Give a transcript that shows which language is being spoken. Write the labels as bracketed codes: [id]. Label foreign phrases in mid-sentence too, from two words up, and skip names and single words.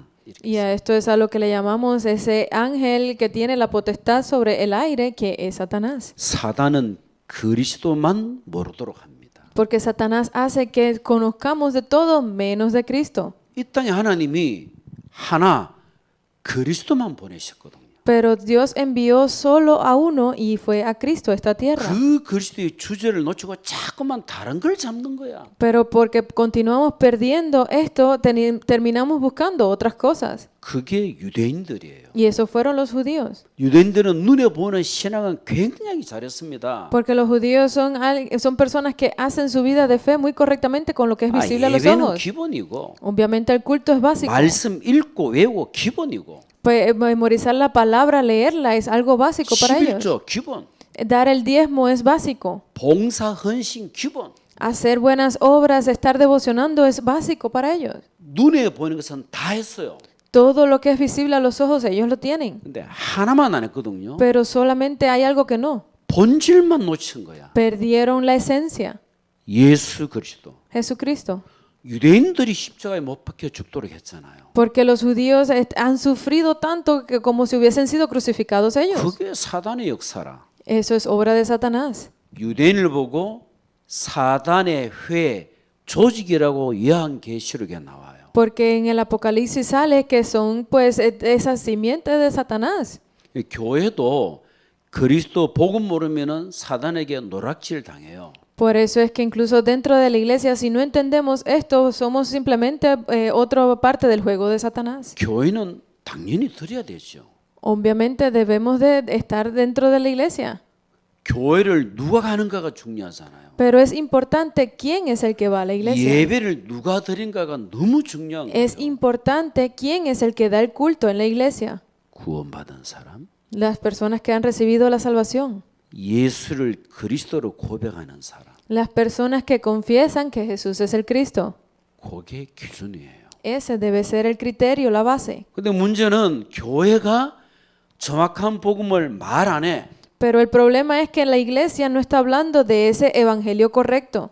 [es] Y a esto es a lo que le llamamos ese ángel que tiene la potestad sobre el aire, que es Satanás. [ko] 사단은 그리스도만 모르도록 합니다. [es] Porque Satanás hace que conozcamos de todo menos de Cristo. [ko] 이 땅에 하나님이 하나 그리스도만 보내셨거든요. [es] Pero Dios envió solo a uno y fue a Cristo a esta tierra. [ko] 그 그리스도의 주제를 놓치고 자꾸만 다른 걸 잡는 거야. [es] Pero porque continuamos perdiendo esto, terminamos buscando otras cosas. [ko] 그게 유대인들이에요. [es] Y esos fueron los judíos. [ko] 유대인들은 눈에 보는 신앙은 굉장히 잘했습니다. [es] Porque los judíos son personas que hacen su vida de fe muy correctamente con lo que es visible a los [ko] 예배는 [es] ojos. [ko] 기본이고 [es] Obviamente el culto es básico. [ko] 말씀 읽고 외우고 기본이고 [es] Pues, memorizar la palabra, leerla es algo básico para ellos. [ko] 11조 기본, [es] Dar el diezmo es básico. [ko] 봉사 헌신 기본. [es] Hacer buenas obras, estar devocionando es básico para ellos. [ko] 눈에 보이는 것은 다 했어요. [es] Todo lo que es visible a los ojos ellos lo tienen. [ko] 근데 하나만 안 했거든요. [es] Pero solamente hay algo que no. [ko] 본질만 놓친 거야. [es] Perdieron la esencia. [ko] 예수 그리스도. [es] Jesucristo. [ko] 유대인들이 십자가에 못 박혀 죽도록 했잖아요. [es] Porque los judíos han sufrido tanto que como si hubiesen sido crucificados ellos. [ko] 그게 사단의 역사라. [es] Eso es obra de Satanás. [ko] 유대인을 보고 사단의 회 조직이라고 요한계시록에 나와요. [es] Porque en el Apocalipsis sale que son pues esas simientes de Satanás. [ko] 교회도 그리스도 복음 모르면은 사단에게 노락질 당해요. [es] Por eso es que incluso dentro de la iglesia, si no entendemos esto, somos simplemente otra parte del juego de Satanás. [ko] 교회는 당연히 드려야 되죠. [es] Obviamente debemos de estar dentro de la iglesia. [ko] 교회를 누가 가는가가 중요하잖아요. [es] Pero es importante quién es el que va a la iglesia. [ko] 예배를 누가 드린가가 너무 중요한 [es] Es [ko] 거예요. [es] importante quién es el que da el culto en la iglesia. [ko] 구원받은 사람, [es] Las personas que han recibido la salvación. [ko] 예수를 그리스도로 고백하는 사람. [es] Las personas que confiesan que Jesús es el Cristo. [ko] 그게 기준이에요. [es] Ese debe ser el criterio, la base. [ko] 근데 문제는 교회가 정확한 복음을 말 안 해. [es] Pero el problema es que la iglesia no está hablando de ese evangelio correcto,